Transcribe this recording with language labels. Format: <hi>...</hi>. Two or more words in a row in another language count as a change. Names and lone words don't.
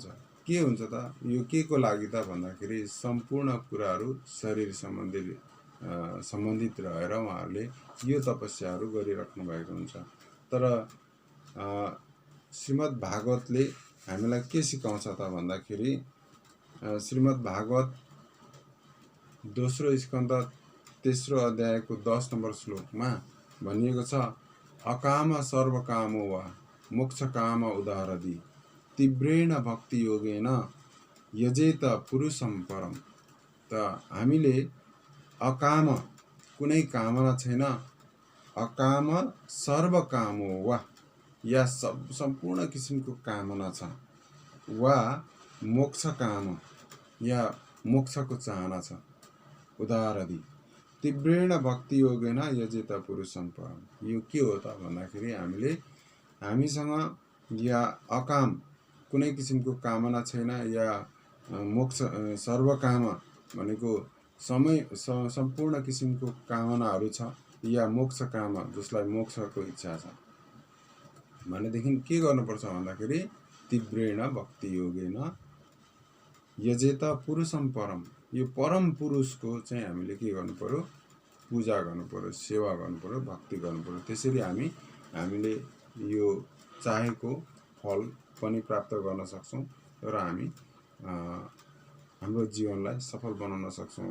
<ne>के हुन्छ त, यो के को लागि त भन्दाखेरि सम्पूर्ण कुराहरू शरीर सम्बन्धित रहेर उहाँहरूले यो तपस्याहरू गरिराख्नु भएको हुन्छ। तर श्रीमद् भागवतले हामीलाई के सिकाउँछ त भन्दाखेरि श्रीमद् भागवत 2 स्कन्द 3 अध्यायको 10 नम्बर श्लोकमा भनिएको छ,</ne> <sa>अकाम सर्वकामो वा मोक्ष काम उदारदि तीव्रेण भक्ति योगेन यजेत पुरुषम परम।</sa> <ne>त हामीले अकाम कुनै कामना छैन,</ne> <sa>अकाम सर्वकामो वा</sa> <ne>या सम्पूर्ण किसिमको कामना छ,</ne> <sa>वा मोक्ष काम</sa> <ne>या मोक्षको चाहना छ, उदारदि तीव्रेण भक्ति योगेन यजेत पुरुषम परम। यो के हो त भन्दाखेरि हामीसँग या अकाम कुनै किसिमको कामना छैन, या मोक्ष सर्वकाम भनेको सम्पूर्ण किसिमको कामनाहरू छ, या मोक्ष काम जसलाई मोक्षको इच्छा छ भनेदेखि के गर्नुपर्छ भन्दाखेरि</ne> <sa>तीव्रेण भक्ति योगेन यजेत पुरुषम परम,</sa> <ne>यो परम पुरुषको चाहिँ हामीले के गर्नु पर्यो, पूजा गर्नु पर्यो, सेवा गर्नु पर्यो, भक्ति गर्नु पर्यो। त्यसरी हामीले यो चाहेको फल पनि प्राप्त गर्न सक्छौँ र हामी हाम्रो जीवनलाई सफल बनाउन सक्छौँ।</ne>